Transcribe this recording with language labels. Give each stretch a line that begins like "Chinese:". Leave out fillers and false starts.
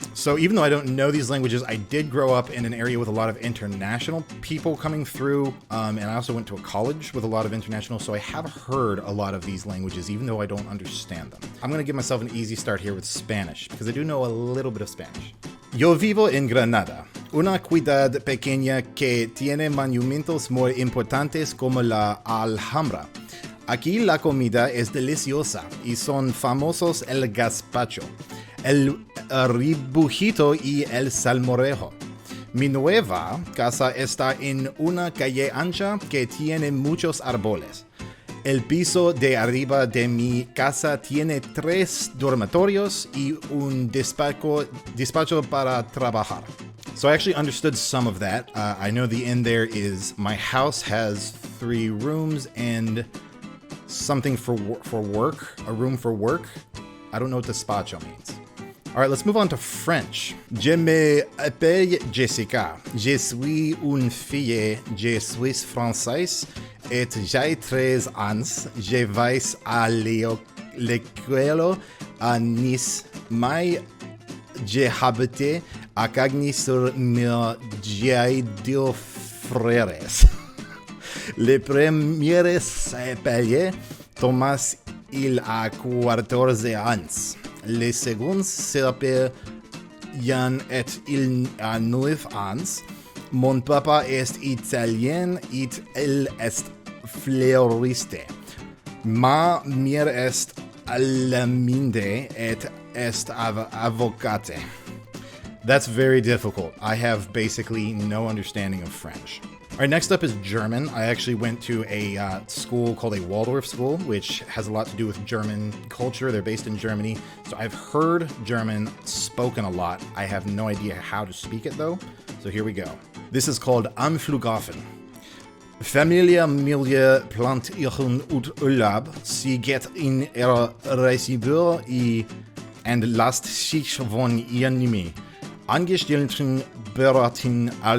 English: So even though I don't know these languages, I did grow up in an area with a lot of international people coming through. And I also went to a college with a lot of international. So I have heard a lot of these languages, even though I don't understand them. I'm going to give myself an easy start here with Spanish, because I do know a little bit of Spanish.
Spanish: Yo vivo en Granada, una ciudad pequeña que tiene monumentos muy importantes como la Alhambra. Aquí la comida es deliciosa y son famosos el gazpacho, el ribujito y el salmorejo. Mi nueva casa está en una calle ancha que tiene muchos árboles. El piso de arriba de mi casa tiene 3 dormitorios y un despacho para trabajar.
English: So I actually understood some of that. I know the end there is my house has 3 rooms and something for work, a room for work. I don't know what despacho means. All right, let's move on to French.
French: Je m'appelle Jessica. Je suis une fille. Je suis française. Et j'ai 13 ans. Je vais à l'école à Nice. Mais j'ai habité à Cagny-sur-Mer. J'ai 2 frères. Le premier s'appelait Thomas. Il a 14 ans. Le second s'appelle Jan et il a 9 ans. Mon papa est italien et il est fleuriste. Ma mère est allemande et est avocate.
English: That's very difficult. I have basically no understanding of French. All right, next up is German. I actually went to a school called a Waldorf school, which has a lot to do with German culture. They're based in Germany. So I've heard German spoken a lot. I have no idea how to speak it though. So here we go. This is called Am Flughafen.
German: Familie Milie plant ihren Urlaub. Sie geht in ihre Reisebüro und lasst sich von ihren Angestellten beraten.